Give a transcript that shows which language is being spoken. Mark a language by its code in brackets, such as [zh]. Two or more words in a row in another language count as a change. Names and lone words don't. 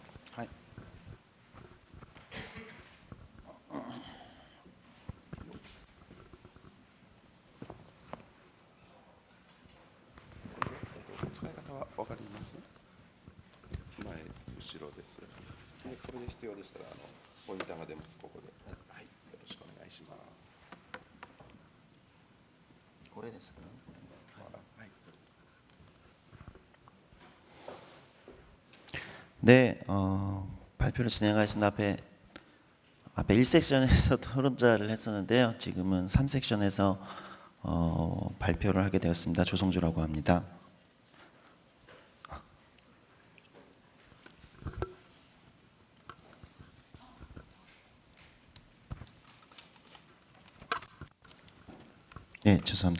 [ja] はい。使い方は分かります？前、後ろです。でこれで必要でしたらポインターが出ます。ここで、はい、よろしくお願いします。これですか？はい。 [ko] 네, 발표를 진행하신 앞에 1섹션에서 토론자를 했었는데요. 지금은 3섹션에서 발표를 하게 되었습니다. 조성주라고 합니다. 네, 죄송합니다.